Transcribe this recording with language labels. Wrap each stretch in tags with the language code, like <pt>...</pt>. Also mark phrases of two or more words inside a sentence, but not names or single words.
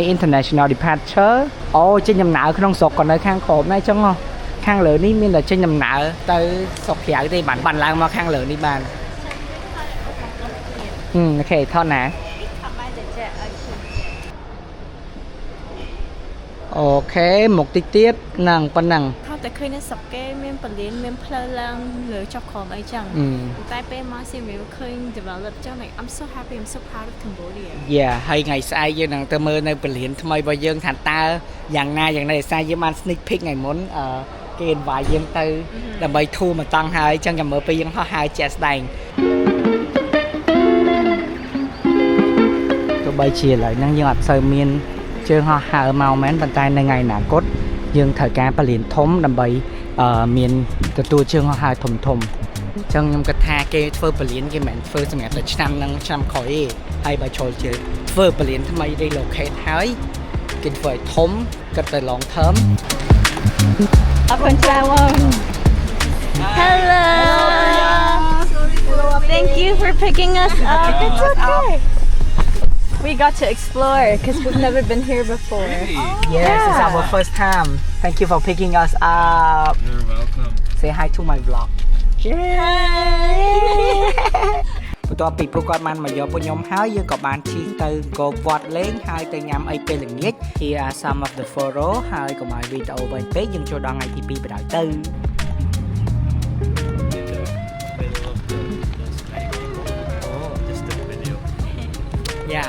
<en>international departure</en> <km>អូចេញដំណើរក្នុងស្រុកក៏នៅខាងក្រោមដែរចឹងហ៎ខាងលើនេះមានតែចេញដំណើរទៅស្រុកក្រៅទេបានឡើងមកខាងលើនេះបានអូខេថតណាអូខេមកតិចទៀតហ្នឹងប៉ុណ្ណឹង ថតតែឃើញនៅស្រុកគេមានពលានមានផ្លូវឡើងលើចុះក្រោមអីចឹងតែពេលមកស៊ីមីឃើញ develop ចឹង</km> <en>I'm so happy I'm so proud of Cambodia</en> <km>ហើយថ្ងៃស្អែកយើងនឹងទៅមើលនៅពលានថ្មីរបស់យើងថាតើយ៉ាងណាដោយសារយើងបាន</km> <en>sneak peek</en> <km>ថ្ងៃមុនគេ invite យើងទៅដើម្បីធូរមកតង់ហើយចឹងចាំមើលពេលយើងហោះហើរជាក់ស្ដែង ទោះបីជាឥឡូវហ្នឹងយើងអត់សូវមានជើងហោះហើរមកមែនប៉ុន្តែនៅថ្ងៃអនាគតយើងត្រូវការពលានធំដើម្បីមានទទួលជើងហោះហើរធំអញ្ចឹងខ្ញុំគិតថាគេធ្វើពលានគេមិនមែនធ្វើសម្រាប់តែឆ្នាំហ្នឹងឆ្នាំក្រោយទេហើយបើចូលជើងធ្វើពលានថ្មី relocate ហើយគេធ្វើឲ្យធំគិតទៅ</km> <en>long term</en> <km>អរគុណច្រើនបង</km> <en>Hello Thank you for picking us up It's okay We got to explore because we've never been here before. Yes, it's our first time. Thank you for picking us up. You're welcome. Say hi to my vlog. Hi.</en> <km>បន្ទាប់ពីពួកគាត់បានមកយកពួកខ្ញុំហើយយើងក៏បានជិះទៅអង្គរវត្តលេងហើយទៅញ៉ាំអីពេលល្ងាច</km> <en>Here are some of the photo</en> <km>ហើយកុំឲ្យវីដេអូវែងពេកយើងចូលដល់ថ្ងៃទី2បណ្ដោយទៅ Yeah.</km>